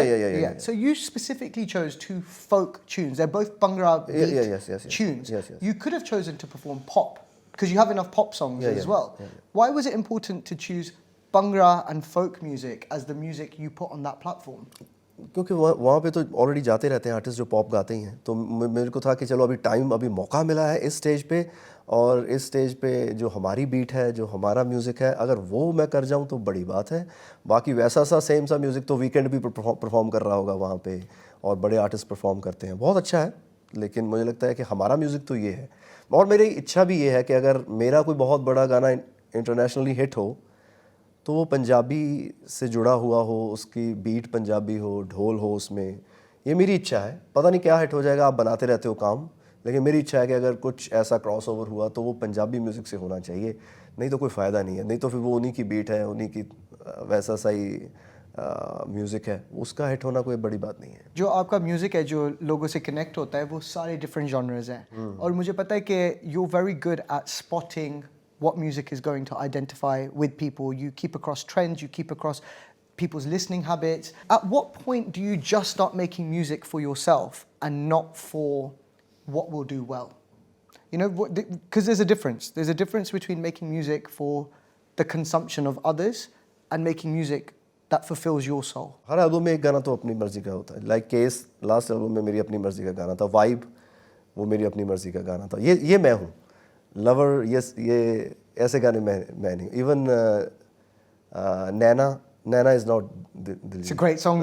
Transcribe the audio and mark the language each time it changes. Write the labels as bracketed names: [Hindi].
[English] right? yeah. So you specifically chose two folk tunes. They're both Bhangra beat yes. tunes. Yes. You could have chosen to perform pop because you have enough pop songs as well. Why was it important to choose Bhangra and folk music as the music you put on that platform? [Hindi] क्योंकि वहाँ पे तो already जाते रहते हैं artist जो pop गाते ही हैं, तो मेरे को था कि चलो अभी मौका मिला है इस स्टेज पे, और इस स्टेज पे जो हमारी बीट है, जो हमारा म्यूज़िक है, अगर वो मैं कर जाऊँ तो बड़ी बात है। बाकी वैसा सा सेम सा म्यूज़िक तो वीकेंड भी परफॉर्म कर रहा होगा वहाँ पे, और बड़े आर्टिस्ट परफॉर्म करते हैं, बहुत अच्छा है। लेकिन मुझे लगता है कि हमारा म्यूज़िक तो ये है, और मेरी इच्छा भी ये है कि अगर मेरा कोई बहुत बड़ा गाना इंटरनेशनली हिट हो तो वो पंजाबी से जुड़ा हुआ हो, उसकी बीट पंजाबी हो, ढोल हो उसमें। ये मेरी इच्छा है। पता नहीं क्या हिट हो जाएगा, आप बनाते रहते हो काम, लेकिन मेरी इच्छा है कि अगर कुछ ऐसा क्रॉस ओवर हुआ तो वो पंजाबी म्यूज़िक से होना चाहिए, नहीं तो कोई फ़ायदा नहीं है। नहीं तो फिर वो उन्हीं की बीट है, उन्हीं की वैसा सा ही म्यूज़िक है, उसका हिट होना कोई बड़ी बात नहीं है। जो आपका म्यूज़िक है जो लोगों से कनेक्ट होता है वो सारे डिफरेंट जॉनर्स हैं, और मुझे पता है कि [English] You very good at spotting what music is going to identify with people. You keep across trends, you keep across people's listening habits. At what point do you just start making music for yourself and not for what will do well? You know, because there's a difference. There's a difference between making music for the consumption of others and making music that fulfills your soul. [Hindi] हर album में एक गाना तो अपनी मर्जी का होता है। Like case last album में मेरी अपनी मर्जी का गाना था, वाइब वो मेरी अपनी मर्जी का गाना था। ये मैं हूँ। लवर ये ऐसे गाने मैं नहीं। [English] Even Naina is not Diljit. It's a great song,